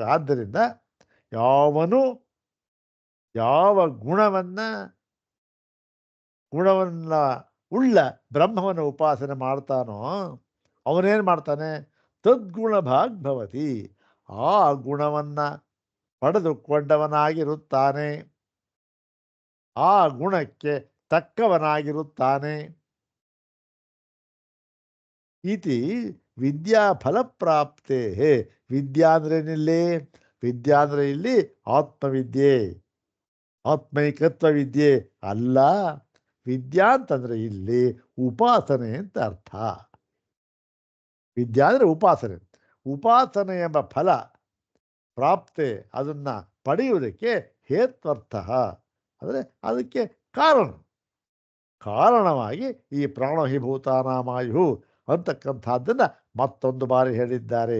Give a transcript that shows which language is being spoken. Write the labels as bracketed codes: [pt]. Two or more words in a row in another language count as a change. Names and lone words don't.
[kn] ಆದ್ದರಿಂದ ಯಾವನು ಯಾವ ಗುಣವನ್ನು ಉಳ್ಳ ಬ್ರಹ್ಮವನ್ನು ಉಪಾಸನೆ ಮಾಡ್ತಾನೋ ಅವನೇನು ಮಾಡ್ತಾನೆ, [sa] ತದ್ಗುಣ ಭಾಗ್ ಭವತಿ, [kn] ಆ ಗುಣವನ್ನು ಪಡೆದುಕೊಂಡವನಾಗಿರುತ್ತಾನೆ, ಆ ಗುಣಕ್ಕೆ ತಕ್ಕವನಾಗಿರುತ್ತಾನೆ. [sa] ಇತಿ ವಿದ್ಯಾ ಫಲಪ್ರಾಪ್ತೆ. [kn] ವಿದ್ಯಾ ಅಂದ್ರೇನಿಲ್ಲಿ? ವಿದ್ಯಾ ಅಂದರೆ ಇಲ್ಲಿ ಆತ್ಮವಿದ್ಯೆ, ಆತ್ಮೈಕತ್ವ ವಿದ್ಯೆ ಅಲ್ಲ. ವಿದ್ಯಾ ಅಂತಂದರೆ ಇಲ್ಲಿ ಉಪಾಸನೆ ಅಂತ ಅರ್ಥ. ವಿದ್ಯಾ ಅಂದರೆ ಉಪಾಸನೆ. ಉಪಾಸನೆ ಎಂಬ ಫಲ ಪ್ರಾಪ್ತೆ, ಅದನ್ನು ಪಡೆಯುವುದಕ್ಕೆ ಹೇತ್ವರ್ಥ ಅಂದರೆ ಅದಕ್ಕೆ ಕಾರಣವಾಗಿ ಈ ಪ್ರಾಣಹಿಭೂತಾನಾಮಾಯು ಅಂತಕ್ಕಂಥದ್ದನ್ನು ಮತ್ತೊಂದು ಬಾರಿ ಹೇಳಿದ್ದಾರೆ.